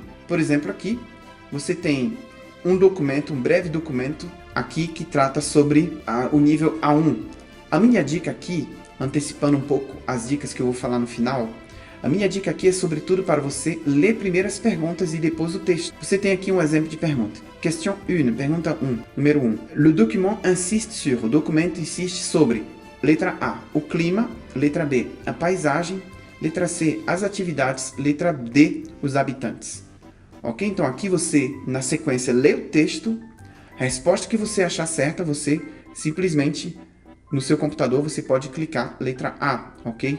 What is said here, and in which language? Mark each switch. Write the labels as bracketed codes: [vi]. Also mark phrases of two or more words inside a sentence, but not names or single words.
[pt] Por exemplo, aqui você tem um documento, um breve documento aqui que trata sobre o nível A1. A minha dica aqui, antecipando um pouco as dicas que eu vou falar no final, a minha dica aqui é sobretudo para você ler primeiro as perguntas e depois o texto. Você tem aqui um exemplo de pergunta. Question 1, pergunta 1, número 1. [fr] Le document insiste sur, [pt] o documento insiste sobre, letra A, o clima, letra B, a paisagem, letra C, as atividades, letra D, os habitantes. Ok? Então aqui você, na sequência, lê o texto, a resposta que você achar certa, você simplesmente, no seu computador, você pode clicar letra A, ok?